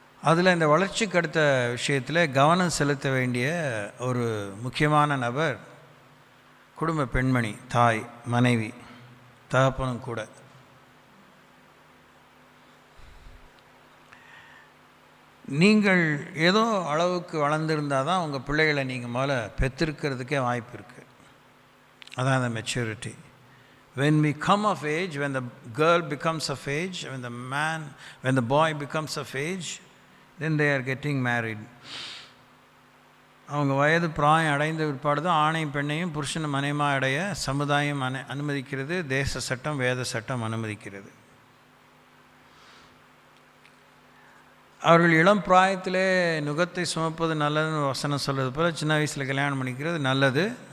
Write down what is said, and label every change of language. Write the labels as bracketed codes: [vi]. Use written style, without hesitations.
[ta] அதில் இந்த வளர்ச்சிக்கு அடுத்த விஷயத்தில் கவனம் செலுத்த வேண்டிய ஒரு முக்கியமான நபர் குடும்ப பெண்மணி, தாய், மனைவி, தகப்பனும் கூட. நீங்கள் ஏதோ அளவுக்கு வளர்ந்துருந்தால் தான் உங்கள் பிள்ளைகளை நீங்கள் முதல்ல பெற்றிருக்கிறதுக்கே வாய்ப்பு இருக்குது. அதான் அந்த maturity. [en] When we come of age, when the girl becomes of age, when the boy becomes of age, then they are getting married. [ta] அவங்க வயது பிராயம் அடைந்த பிற்பாடு தான் ஆணையும் பெண்ணையும் புருஷனும் மனைவியாக அடைய சமுதாயம் அனுமதிக்கிறது, தேச சட்டம், வேத சட்டம் அனுமதிக்கிறது. அவர்கள் இளம் பிராயத்திலே நுகத்தை சுமப்பது நல்லதுன்னு வசனம் சொல்கிறது போல் சின்ன வயசில் கல்யாணம் பண்ணிக்கிறது நல்லது.